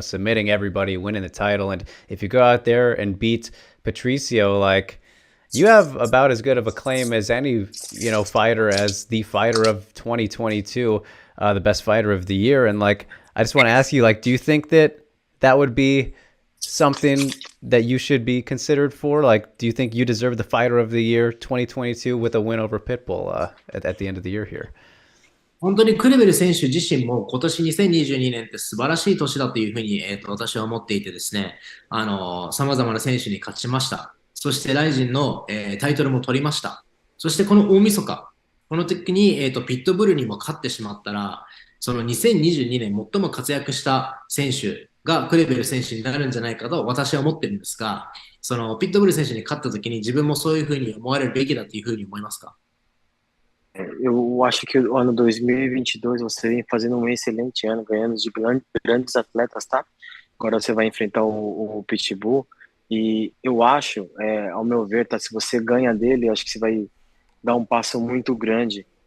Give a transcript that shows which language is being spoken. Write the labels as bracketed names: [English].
[English] Submitting everybody, winning the title, and if you go out there and beat Patricio, you have about as good of a claim as any fighter as the fighter of 2022, the best fighter of the year. And I just want to ask you, do you think that would be something that you should be considered for? Do you think you deserve the fighter of the year 2022 with a win over Pitbull at the end of the year here? [Japanese] 本当にクレベル選手自身も今年2022年って素晴らしい年だというふうに、私は思っていてですね、様々な選手に勝ちました。そしてライジンの、タイトルも取りました。そしてこの大晦日、この時に、ピットブルにも勝ってしまったら、その2022年最も活躍した選手がクレベル選手になるんじゃないかと私は思ってるんですが、そのピットブル選手に勝った時に自分もそういうふうに思われるべきだというふうに思いますか？ [Portuguese] Eu acho que o ano 2022 você vem fazendo um excelente ano, ganhando de grandes atletas, tá? Agora você vai enfrentar o Pitbull e eu acho, ao meu ver, tá? Se você ganha dele, eu acho que você vai dar um passo muito grande.